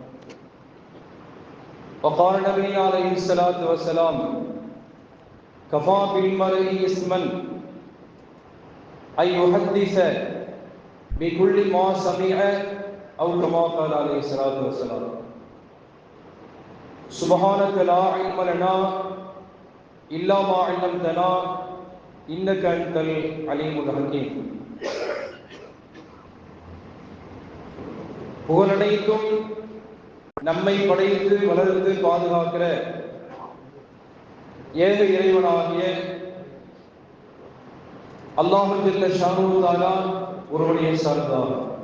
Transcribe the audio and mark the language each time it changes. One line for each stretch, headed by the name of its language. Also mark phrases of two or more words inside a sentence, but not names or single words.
Arabic: وقال النبي عليه الصلاة والسلام كفى بالمرء إثما أن يحدث بكل ما سمع أو كما قال عليه الصلاة والسلام. سبحانك لا علم لنا إلا ما علمتنا إنك أنت العليم الحكيم.
Tamil: புகழனைத்தும் நம்மை படைத்து வளர்த்து பாதுகாக்கிற ஏக இறைவனாகிய அல்லாஹ்
Arabic: جل شأنه تعالى
Tamil: ஒருவனையே சார்ந்தவர்.